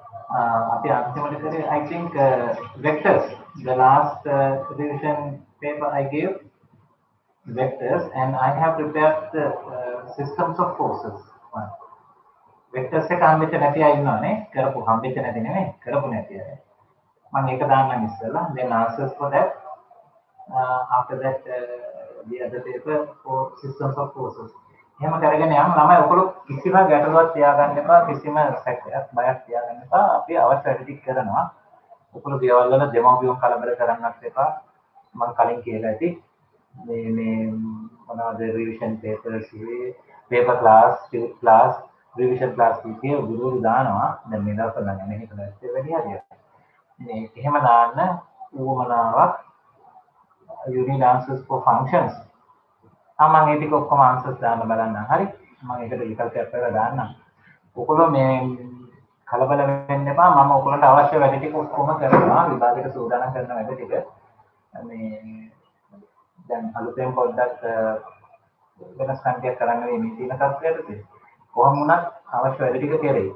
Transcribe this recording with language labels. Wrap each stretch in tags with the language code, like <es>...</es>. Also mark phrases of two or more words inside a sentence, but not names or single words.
<en>I think vectors. The last revision paper I gave vectors, and I have prepared the systems of forces.</en> <si>Vectors එක හම්බෙච්ච නැති අය ඉන්නවනේ. කරපු හම්බෙච්ච නැති නෙමෙයි. කරපු නැති අය. මම ඒක දාන්නම් ඉස්සෙල්ලා.</si> <en>Then answers for that. After that, the other paper for systems of forces.</en> <si>එහෙම කරගෙන යන්න ළමයි ඔයගොල්ලෝ කිසිම ගැටලුවක් තියාගන්න එපා, කිසිම සැකයක් බයක් තියාගන්න එපා. අපි අවශ්‍ය වැඩ ටික කරනවා. ඔයගොල්ලෝ ගෙවල් වල දෙමව්පියන් කලබල කරන්නත් එපා. මම කලින් කියලා ඇති. මේ මොනවද</si> <en>revision papers</en> <si>ඉවේ</si> <en>paper class revision class</en> <si>කීකේ ගුරුවරු දානවා. දැන් මේ දවස්වල නම් නැහැ හිතන ඇත්තේ වැඩි හරියට. මේ එහෙම දාන්න උවමනාවක්</si> <en>you need answers for functions.</en> <si>මම ඒ ටික ඔක්කොම answers දාන්න බලන්න. හරි. මම ඒකට විකල්පයක් කරලා දාන්නම්. ඔයගොල්ලෝ මේ කලබල වෙන්න එපා. මම ඔයගොල්ලන්ට අවශ්‍ය වැඩ ටික ඔක්කොම කරනවා. විභාගයට සූදානම් කරන වැඩ ටික. මේ දැන් අලුතෙන් පොඩ්ඩක් වෙනස් කන්ටියක් කරන්න මේ තියෙන තත්ත්වයටදී කොහොම වුණත් අවශ්‍ය වැඩ ටික කෙරේ.</si>